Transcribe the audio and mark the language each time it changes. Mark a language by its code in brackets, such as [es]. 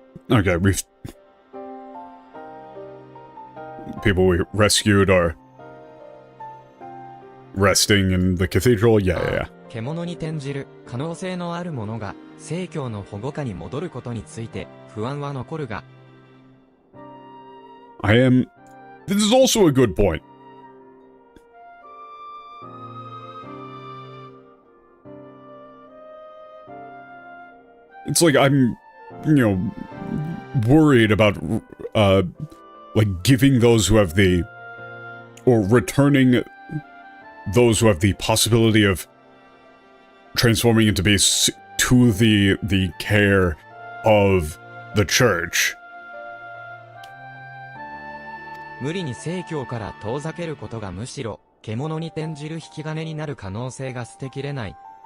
[en] Okay, people we rescued are resting in the cathedral. Yeah. [ja] 獣に転じる可能性のあるものが正教の保護下に戻ることについて不安は残るが。 [en] I am This is also a good point. It's like I'm, worried about, like giving those who have the, or returning those who have the possibility of transforming into beasts to the care of the church. [ja] 無理に聖教から遠ざけることがむしろ、獣に転じる引き金になる可能性が捨てきれない。